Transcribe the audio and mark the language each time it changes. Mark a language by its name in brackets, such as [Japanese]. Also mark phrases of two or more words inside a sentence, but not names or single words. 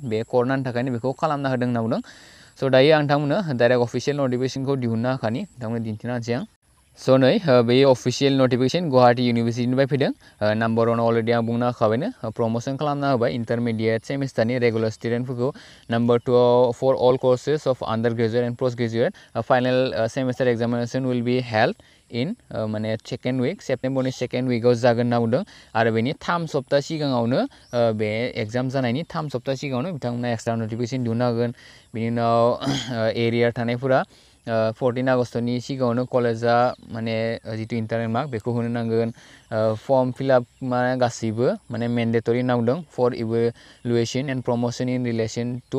[Bodo] बे कर'नानि थाखायनो बेखौ खालामना होदों होनना बुंदों स' दायो आं नोंथांमोननो [English] direct official notification [Bodo] दिहुनना होखानि नोंथांमोननो दिन्थिना होनोसै आं स' नै बे [English] official notification [Bodo] गुवाहाटी इउनिभारसिटिनिफ्राय फैदों नाम्बार 1 अलरेडि आं बुंना होखाबायनो प्रमोशन खालामना होबाय [English] intermediate semester regular students [Bodo] नम्बर 2 [English] for all courses of under graduate and post graduate final semester examination will be held in [Bodo] माने [English] second week September second week [Bodo] जागोन होनना बुंदों आरो बेनि 3 सप्ता सिगाङावनो बे एग्जाम जानायनि 3 सप्ता सिगाङावनो बिथांमोना [English] extra notification [Bodo] दिहुनना होगोन बिनि उनाव एरिया थानायफोरा 14 आगस्टनि सिगाङावनो कलेजा माने जितु [English] internal mark [Bodo] बेखौ होनो नांगोन [English] form fillup [Bodo] माने गासैबो माने मेन्डेटरि होनना बुंदों [English] for evaluation and promotion in relation to